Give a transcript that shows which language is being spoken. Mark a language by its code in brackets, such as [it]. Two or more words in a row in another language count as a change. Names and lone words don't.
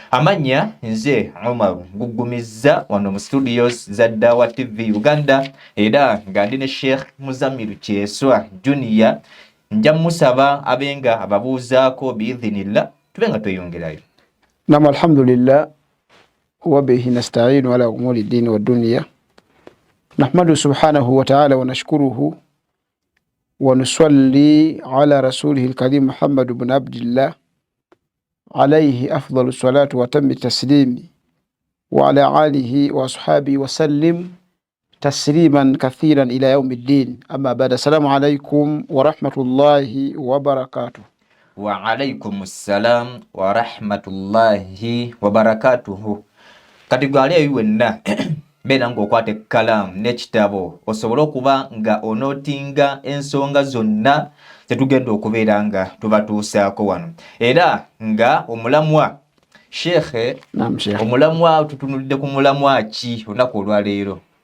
[lg] Amanya nze Omar Gugumiza wano mu studios za Dawa TV Uganda era nga ndine Sheikh Muzamiru Kyeswa Junior nja musaba abenga ababuuzaako biidhinillah tubenga tweyongerayo. [ar] نعم الحمد لله وبه نستعين على أمور الدين والدنيا نحمده سبحانه وتعالى ونشكره ونصلي على رسوله الكريم محمد بن عبد الله عليه أفضل الصلاة وأتم التسليم وعلى آله وأصحابه وسلم تسليما كثيرا إلى يوم الدين. أما بعد، السلام عليكم ورحمة الله وبركاته. وعليكم السلام ورحمة الله وبركاته. [lg] Katigwali yuwenna bena ngokwate kalamu n'ekitabo osobola okuba nga onotinga ensonga zonna tetugenda okubeera nga tubatuusaako wano era nga omulamwa Sheikh omulamwa tutunulidde ku mulamwa ki olunaku olwaleero?